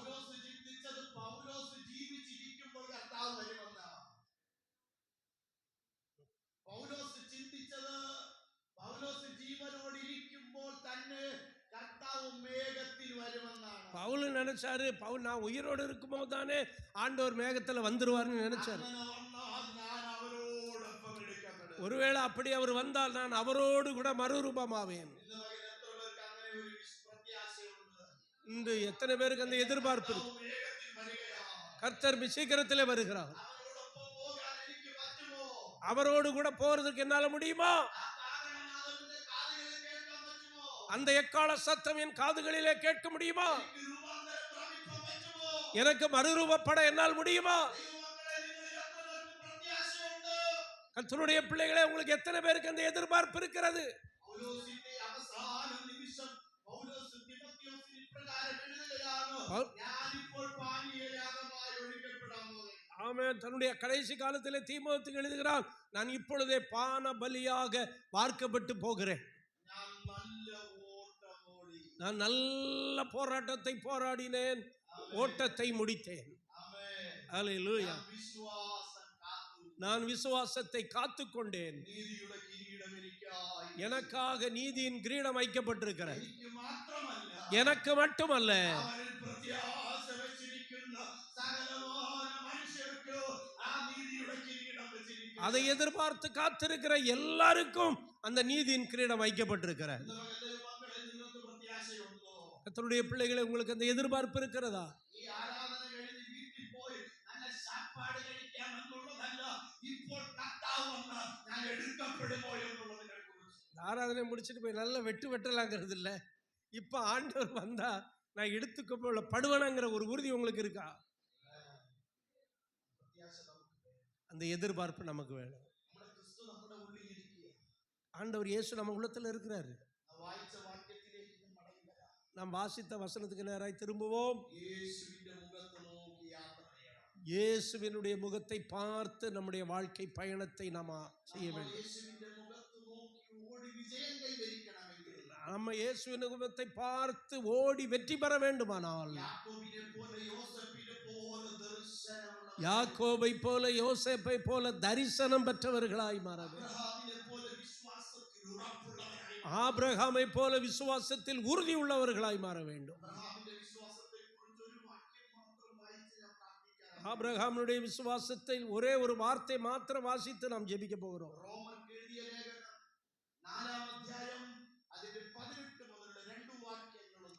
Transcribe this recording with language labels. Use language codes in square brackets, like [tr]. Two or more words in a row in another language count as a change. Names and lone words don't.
[ta] பவுல் நினைச்சாரு, பவுல் நான் உயிரோடு இருக்கும்போது தானே ஆண்டவர் மேகத்துல வந்துருவாருன்னு நினைச்சாரு. ஒருவேளை அப்படி அவர் வந்தால் நான் அவரோடு கூட மறுரூபமாவேன். இந்த வகையில் எத்தனை பேருக்கு [ml] അങ്ങനെ ഒരു പ്രത്യാശയുണ്ട്? [ta] இன்று எத்தனை பேருக்கு அந்த எதிர்பார்ப்பு இருக்கு? [ml] കർത്താവ് വേഗത്തിൽ വരികയാണ്. [ta] கர்த்தர் சீக்கிரத்திலே வருகிறார். [ml] അവരോടൊപ്പം പോകാൻ എനിക്ക് പറ്റുമോ? [ta] அவரோடு கூட போறதுக்கு என்னால முடியுமா? [ml] ആ കാഹളനാദത്തിന്റെ കാതുകളിൽ കേൾക്കാൻ പറ്റുമോ? [ta] அந்த எக்கால சத்தம் என் காதுகளிலே கேட்க முடியுமா? [ml] എനിക്ക് രൂപാന്തരം പ്രാപിക്കാൻ പറ്റുമോ? [ta] எனக்கு மறுரூபப்பட என்னால் முடியுமா? [ml] ദൈവമക്കളെ, നിങ്ങളിൽ എത്ര പേർക്ക് പ്രത്യാശയുണ്ട്? [ta] கர்த்தருடைய பிள்ளைகளே, உங்களுக்கு எத்தனை பேருக்கு அந்த எதிர்பார்ப்பு இருக்கிறது? [ml] പൗലോസിന്റെ അവസാന നിമിഷം പൗലോസ് തിമോത്തിയോസിന് ഇപ്രകാരം എഴുതുകയാണ്, ഞാനിപ്പോൾ പാനീയയാഗമായി ഒഴിക്കപ്പെടാൻ പോകുന്നു. [ta] ஆமென். தன்னுடைய கடைசி காலத்திலே தீமோத்தேயுக்கு எழுதுகிறான், நான் இப்பொழுதே பான பலியாக வார்க்கப்பட்டு போகிறேன். [ml] ഞാൻ നല്ല ഓട്ടം ഓടി. [ta] நான் நல்ல போராட்டத்தை போராடினேன், ஓட்டத்தை முடித்தேன். [ml] ആമേൻ. [ta] அல்லேலூயா. [ml] ഞാൻ വിശ്വാസം കാത്തു. [ta] நான் விசுவாசத்தை காத்துக்கொண்டேன். [ml] നീതിയുടെ കിരീടം എനിക്കായി. [ta] எனக்காக நீதியின் கிரீடம் வைக்கப்பட்டிருக்கிறது. [ml] എനിക്ക് മാത്രമല്ല, [ta] எனக்கு மட்டுமல்ல, [ml] അവരിൽ പ്രത്യാശ വെച്ചിരിക്കുന്ന സകലമായ മനുഷ്യർക്ക് ആ നീതിയുടെ കിരീടം വെച്ചിരിക്കുന്നു. [ta] அதை எதிர்பார்த்து காத்திருக்கிற எல்லாருக்கும் அந்த நீதியின் கிரீடம் வைக்கப்பட்டிருக்கிறது. [ml] ദൈവമക്കളെ, നിങ്ങൾക്ക് പ്രത്യാശയുണ്ടോ? [ta] கர்த்தருடைய பிள்ளைகளே, உங்களுக்கு அந்த எதிர்பார்ப்பு இருக்கிறதா? [ml] ഈ ആരാധന കഴിഞ്ഞ് വീട്ടിൽ പോയി നല്ല സാപ്പാട് കഴിക്കാം എന്നുള്ളതല്ല, ഇപ്പോൾ കർത്താവ് വന്ന് ഞാൻ എടുക്കപ്പെടുമോ എന്നുള്ളതിനെ കുറിച്ച്. [ta] ஆராதனை முடிச்சுட்டு போய் நல்ல வெட்டலாங்கிறது இல்லை. இப்ப ஆண்டவர் வந்தா நான் எடுத்துக்கொள்ளப்படுவேனாங்கிற ஒரு உறுதி உங்களுக்கு இருக்கா? [ml] പ്രത്യാശ നമുക്ക് വേണം. [ta] அந்த எதிர்பார்ப்பு நமக்கு வேணும். [ml] നമ്മുടെ ക്രിസ്തു നമ്മുടെ ഉള്ളിൽ ഇരിക്കുകയാണ്. [ta] ஆண்டவர் இயேசு நம்ம உள்ளத்துல இருக்கிறாரு. [ml] വായിച്ച വാക്യത്തിലേക്ക് മടങ്ങി വരാം. [ta] நாம் வாசித்த வசனத்துக்கு நேராய் திரும்புவோம். [ml] യേശുവിന്റെ മുഖത്ത് നോക്കി യാത്ര ചെയ്യണം. [ta] இயேசுவினுடைய முகத்தை பார்த்து நம்முடைய வாழ்க்கை பயணத்தை நாம் செய்ய வேண்டும். [ml] യേശുവിന്റെ മുഖത്ത് നോക്കി ഓടി വിജയം കൈവരിക്കണമെങ്കിൽ [ta] நம்ம இயேசுவின் முகத்தை பார்த்து ஓடி வெற்றி பெற வேண்டுமானால் [ml] യാക്കോബിനെ പോലെ യോസേപ്പിനെ പോലെ ദർശനമുള്ള, [ta] யாக்கோபை போல யோசேப்பை போல தரிசனம் பெற்றவர்களாய் மாற வேண்டும். [ml] അബ്രഹാമിനെ പോലെ വിശ്വാസത്തിൽ ഉറപ്പുള്ളവരായി, [ta] ஆபிரகாமை போல விசுவாசத்தில் உறுதி உள்ளவர்களாய் மாற வேண்டும். [ml] അബ്രഹാമിന്റെ വിശ്വാസത്തെ കുറിച്ച് ഒരു വാക്യം മാത്രം വായിച്ച് ഞാൻ പ്രാർത്ഥിക്കാം. [ta] ஆபிரகாமுடைய விசுவாசத்தில் ஒரே ஒரு வார்த்தை மாத்திரம் வாசித்து நாம் ஜெபிக்க போகிறோம். [ml] റോമർക്ക് എഴുതിയ ലേഖനം 4-ാം അധ്യായം അതിന്റെ 18 മുതലുള്ള 2 വാക്യങ്ങളൊന്നും